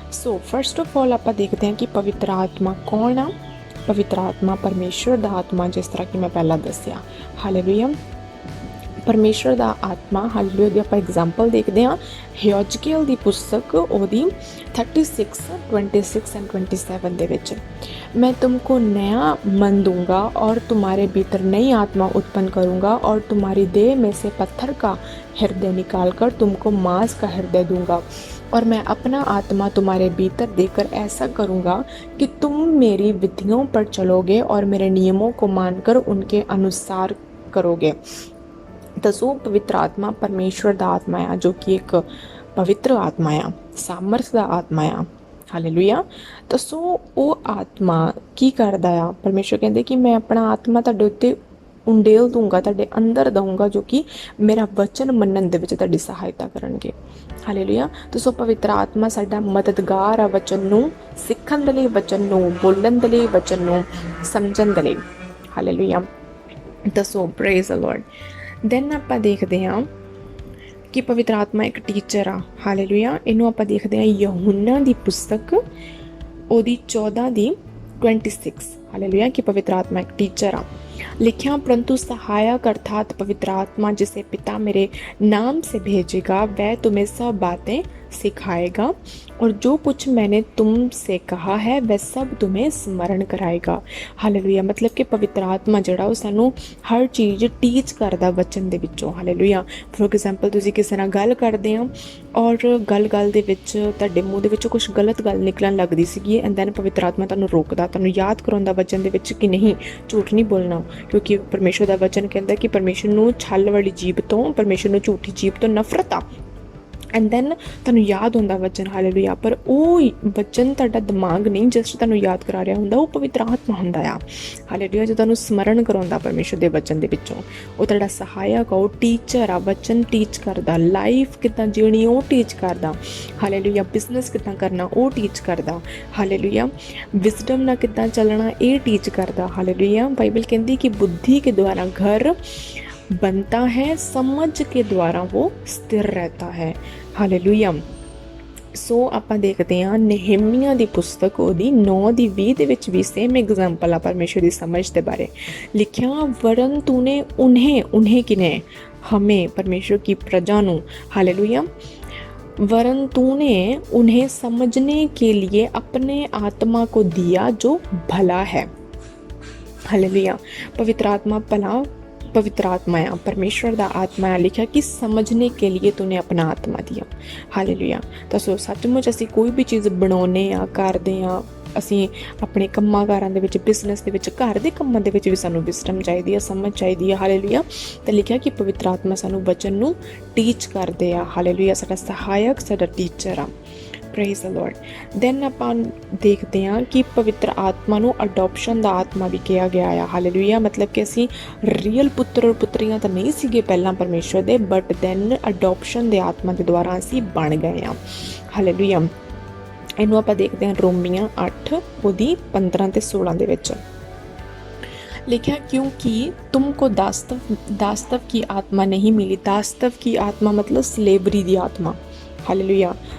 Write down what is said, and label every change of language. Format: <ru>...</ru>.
<pa>So first of all ਆਪਾਂ ਦੇਖਦੇ ਹਾਂ ਕਿ ਪਵਿੱਤਰ ਆਤਮਾ ਕੌਣ ਆ। ਪਵਿੱਤਰ ਆਤਮਾ ਪਰਮੇਸ਼ਰ ਦਾ ਆਤਮਾ, ਜਿਸ ਤਰ੍ਹਾਂ ਕਿ ਮੈਂ ਪਹਿਲਾਂ ਦੱਸਿਆ। ਹਾਲੇਲੂਇਆ। ਪਰਮੇਸ਼ਰ ਦਾ ਆਤਮਾ। ਹਾਲੇਲੂਇਆ। ਦੀ ਆਪਾਂ ਐਗਜ਼ਾਮਪਲ ਦੇਖਦੇ ਹਾਂ ਹਿਯੋਜਕੀਏਲ ਦੀ ਪੁਸਤਕ ਉਹਦੀ 36, 26 ਐਂਡ 27 ਦੇ ਵਿੱਚ।</pa> <hi>मैं तुमको नया मन दूंगा और तुम्हारे भीतर नई आत्मा उत्पन्न करूंगा और तुम्हारी देह में से पत्थर का हृदय निकालकर तुमको मांस का हृदय दूंगा और मैं अपना आत्मा तुम्हारे भीतर देकर ऐसा करूंगा कि तुम मेरी विधियों पर चलोगे और मेरे नियमों को मानकर उनके अनुसार करोगे।</hi> <pa>दसो पवित्र आत्मा परमेश्वर दा आत्मा आ जो कि एक पवित्र आत्मा आ, सामर्थ दा आत्मा आ। ਹਾਲੇਲੂਇਆ। ਤਾਂ ਸੋ ਉਹ ਆਤਮਾ ਕੀ ਕਰਦਾ ਆ। ਪਰਮੇਸ਼ਰ ਕਹਿੰਦੇ ਕਿ ਮੈਂ ਆਪਣਾ ਆਤਮਾ ਤੁਹਾਡੇ ਉੱਤੇ ਉੰਡੇਲ ਦੂੰਗਾ, ਤੁਹਾਡੇ ਅੰਦਰ ਦਊਂਗਾ, ਜੋ ਕਿ ਮੇਰਾ ਵਚਨ ਮੰਨਣ ਦੇ ਵਿੱਚ ਤੁਹਾਡੀ ਸਹਾਇਤਾ ਕਰਨਗੇ। ਹਾਲੇਲੂਇਆ। ਤਾਂ ਸੋ ਪਵਿੱਤਰ ਆਤਮਾ ਸਾਡਾ ਮਦਦਗਾਰ ਆ ਵਚਨ ਨੂੰ ਸਿੱਖਣ ਦੇ ਲਈ, ਵਚਨ ਨੂੰ ਬੋਲਣ ਦੇ ਲਈ, ਵਚਨ ਨੂੰ ਸਮਝਣ ਦੇ ਲਈ। ਹਾਲੇਲੂਇਆ। ਤਾਂ ਸੋ ਪ੍ਰੇਜ਼ ਦ ਲਾਰਡ। ਦੈਨ ਆਪਾਂ ਦੇਖਦੇ ਹਾਂ ਕਿ ਪਵਿੱਤਰ ਆਤਮਾ ਇੱਕ ਟੀਚਰ ਆ। ਹਾਲੇਲੂਇਆ। ਇਹਨੂੰ ਆਪਾਂ ਦੇਖਦੇ ਹਾਂ ਯਹੂਨਾ ਦੀ ਪੁਸਤਕ ਉਹਦੀ 14 ਦੀ 26। ਹਾਲੇਲੂਇਆ। ਕਿ ਪਵਿੱਤਰ ਆਤਮਾ ਇੱਕ ਟੀਚਰ ਆ।</pa> <hi>लिखा परंतु सहायक अर्थात पवित्र आत्मा जिसे पिता मेरे नाम से भेजेगा वह तुम्हें सब बातें सिखाएगा और जो कुछ मैंने तुमसे कहा है वह सब तुम्हें स्मरण कराएगा। हालेलुया।</hi> <pa>मतलब कि पवित्र आत्मा ਜਿਹੜਾ ਉਹ ਸਾਨੂੰ ਹਰ ਚੀਜ਼ ਟੀਚ ਕਰਦਾ ਵਚਨ ਦੇ ਵਿੱਚੋਂ। ਹਾਲੇਲੂਇਆ। ਫੋਰ ਐਗਜ਼ਾਮਪਲ ਤੁਸੀਂ ਕਿਸੇ ਨਾਲ ਗੱਲ ਕਰਦੇ ਹੋ ਔਰ ਗੱਲ ਦੇ ਵਿੱਚ ਤੁਹਾਡੇ ਮੂੰਹ ਦੇ ਵਿੱਚੋਂ ਕੁਝ ਗਲਤ ਗੱਲ ਨਿਕਲਣ ਲੱਗਦੀ ਸੀਗੀ ਐਂਡ ਦੈਨ ਪਵਿੱਤਰ ਆਤਮਾ ਤੁਹਾਨੂੰ ਰੋਕਦਾ, ਤੁਹਾਨੂੰ ਯਾਦ ਕਰਾਉਂਦਾ ਵਚਨ ਦੇ ਵਿੱਚ ਕਿ ਨਹੀਂ, ਝੂਠ ਨਹੀਂ ਬੋਲਣਾ, ਕਿਉਂਕਿ ਪਰਮੇਸ਼ਰ ਦਾ ਵਚਨ ਕਹਿੰਦਾ ਕਿ ਪਰਮੇਸ਼ਰ ਨੂੰ ਛਲ ਵਾਲੀ ਜੀਭ ਤੋਂ, ਪਰਮੇਸ਼ਰ ਨੂੰ ਝੂਠੀ ਜੀਭ ਤੋਂ ਨਫ਼ਰਤ ਆ। ਐਂਡ ਦੈਨ ਤੁਹਾਨੂੰ ਯਾਦ ਹੁੰਦਾ ਵਚਨ, ਹਾਲੇਲੂਇਆ। ਪਰ ਉਹ ਵਚਨ ਤੁਹਾਡਾ ਦਿਮਾਗ ਨਹੀਂ ਜਸਟ ਤੁਹਾਨੂੰ ਯਾਦ ਕਰਾ ਰਿਹਾ ਹੁੰਦਾ, ਉਹ ਪਵਿੱਤਰ ਆਤਮਾ ਹੁੰਦਾ ਆ, ਹਾਲੇਲੂਇਆ, ਜੋ ਤੁਹਾਨੂੰ ਸਮਰਨ ਕਰਾਉਂਦਾ ਪਰਮੇਸ਼ਰ ਦੇ ਵਚਨ ਦੇ ਵਿੱਚੋਂ। ਉਹ ਤੁਹਾਡਾ ਸਹਾਇਕ ਆ, ਉਹ ਟੀਚਰ ਆ, ਵਚਨ ਟੀਚ ਕਰਦਾ, ਲਾਈਫ ਕਿੱਦਾਂ ਜੀਣੀ ਉਹ ਟੀਚ ਕਰਦਾ, ਹਾਲੇਲੂਇਆ। ਬਿਜ਼ਨਸ ਕਿੱਦਾਂ ਕਰਨਾ ਉਹ ਟੀਚ ਕਰਦਾ, ਹਾਲੇਲੂਇਆ। ਵਿਜ਼ਡਮ ਨਾਲ ਕਿੱਦਾਂ ਚੱਲਣਾ ਇਹ ਟੀਚ ਕਰਦਾ, ਹਾਲੇਲੂਇਆ। ਬਾਈਬਲ ਕਹਿੰਦੀ ਕਿ</pa> <hi>बुद्धि के द्वारा घर बनता है, समझ के द्वारा वो स्थिर रहता है, हालेलुया।</hi> <pa>सो ਆਪਾਂ ਦੇਖਦੇ ਹਾਂ ਨehemia ਦੀ ਪੁਸਤਕ ਉਹਦੀ 9:20 ਦੇ ਵਿੱਚ ਵੀ ਸੇਮ ਐਗਜ਼ਾਮਪਲ ਆ ਪਰਮੇਸ਼ਰ ਦੀ ਸਮਝ ਦੇ ਬਾਰੇ ਲਿਖਿਆ।</pa> <hi>वरन तूने उन्हें किने हमें परमेश्वर की प्रजा ਨੂੰ, हालेलुया। वरन तूने उन्हें समझने के लिए अपने आत्मा को दिया जो भला है, हालेलुया। पवित्र आत्मा भला पवित्र आत्मा आ, परमेश्वर का आत्मा आ, लिखा कि समझने के लिए तूने अपना आत्मा दिया, हालेलुया।</hi> <pa>तो सो सचमुच असी कोई भी चीज़ बनाने आ करते हाँ, असी अपने ਕੰਮਾਂ ਕਾਰਾਂ ਦੇ ਵਿੱਚ ਬਿਜ਼ਨਸ ਦੇ ਵਿੱਚ ਘਰ ਦੇ ਕੰਮਾਂ ਦੇ ਵਿੱਚ ਵੀ ਸਾਨੂੰ ਵਿਜ਼ਡਮ ਚਾਹੀਦੀ ਹੈ, ਸਮਝ ਚਾਹੀਦੀ ਹੈ, ਹਾਲੇਲੂਇਆ। ਤੇ ਲਿਖਿਆ ਕਿ ਪਵਿੱਤਰ ਆਤਮਾ ਸਾਨੂੰ ਵਚਨ ਨੂੰ ਟੀਚ ਕਰਦੇ ਆ, ਹਾਲੇਲੂਇਆ। ਸਾਡਾ ਸਹਾਇਕ, ਸਾਡਾ ਟੀਚਰ ਆ, ਪ੍ਰੇਜ਼ ਦ ਲਾਰਡ। ਦੈਨ ਆਪਾਂ ਦੇਖਦੇ ਹਾਂ ਕਿ ਪਵਿੱਤਰ ਆਤਮਾ ਨੂੰ ਅਡੋਪਸ਼ਨ ਦਾ ਆਤਮਾ ਵੀ ਕਿਹਾ ਗਿਆ ਆ, ਹਾਲੇਲੂਇਆ। ਮਤਲਬ ਕਿ ਅਸੀਂ ਰੀਅਲ ਪੁੱਤਰ ਔਰ ਪੁੱਤਰੀਆਂ ਤਾਂ ਨਹੀਂ ਸੀਗੇ ਪਹਿਲਾਂ ਪਰਮੇਸ਼ਰ ਦੇ, ਬਟ ਦੈਨ ਅਡੋਪਸ਼ਨ ਦੇ ਆਤਮਾ ਦੇ ਦੁਆਰਾ ਅਸੀਂ ਬਣ ਗਏ ਹਾਂ, ਹਾਲੇਲੂਇਆ। ਇਹਨੂੰ ਆਪਾਂ ਦੇਖਦੇ ਹਾਂ ਰੋਮੀਆਂ 8 ਉਹਦੀ 15 ਤੇ 16 ਦੇ ਵਿੱਚ</pa> <hi>लिखा, क्योंकि तुमको दास्तव की आत्मा नहीं मिली। दास्तव की आत्मा</hi> <pa>मतलब स्लेवरी दी आत्मा, हालेलुया।</pa>